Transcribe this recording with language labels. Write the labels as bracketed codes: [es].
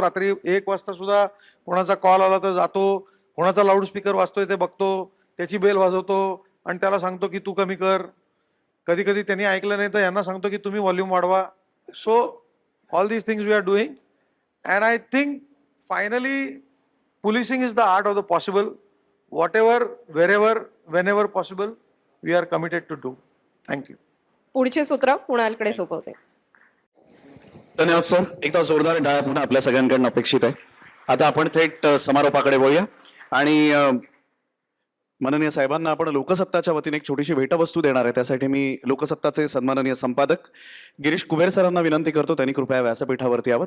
[mr] रात्री 1 वाजता सुद्धा कोणाचा कॉल आला तर जातो, कोणाचा लाऊडस्पीकर वाजतोय ते बघतो, त्याची बेल वाजवतो आणि त्याला सांगतो की तू कमी कर. कधी कधी त्यांनी ऐकलं नाही तर यांना सांगतो की तुम्ही व्हॉल्यूम वाढवा. [en] So all these things we are doing and I think finally policing is the art of the possible. Whatever, wherever, whenever possible, we are committed to do. Thank you. [mr] पुढची सूत्र कुणालकडे सोपवते. धन्यवाद सर. एकदा जोरदार टाळ्या पुन्हा आपल्या सगळ्यांकडून अपेक्षित आहे. आता आपण थेट समारोपाकडे वळूया आणि माननीय साहेबांना आपण लोकसत्ताच्या वतीने एक छोटीशी भेटवस्तू देणार आहे. त्यासाठी मी लोकसत्ताचे सन्माननीय संपादक गिरीश कुबेर सरांना विनंती करतो, त्यांनी कृपया व्यासपीठावरती यावं.